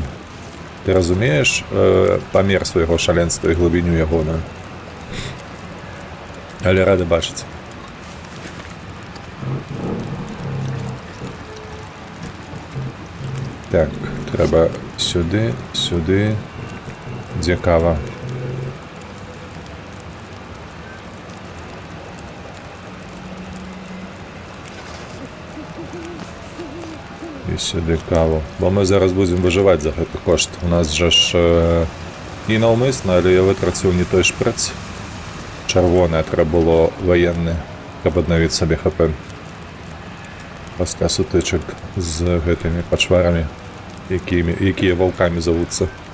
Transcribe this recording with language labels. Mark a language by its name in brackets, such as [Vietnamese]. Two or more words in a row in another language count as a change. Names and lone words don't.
[Belarusian] Ты разумееш памер свайго шаленства і глыбіню ягоную? Але рады бачыць. Так, трэба сюды, дзе кава. [Ukrainian] І сюди каву. Бо ми зараз будемо виживати [Belarusian] за гэты кошт. У нас же ж не наўмысна, але я вытраціў не той шприц. Чырвонае трэба было ваенны, каб аднавіць сабе ХП. Пасля сутычак з гэтымі пачварамі, якія ваўкамі завуцца.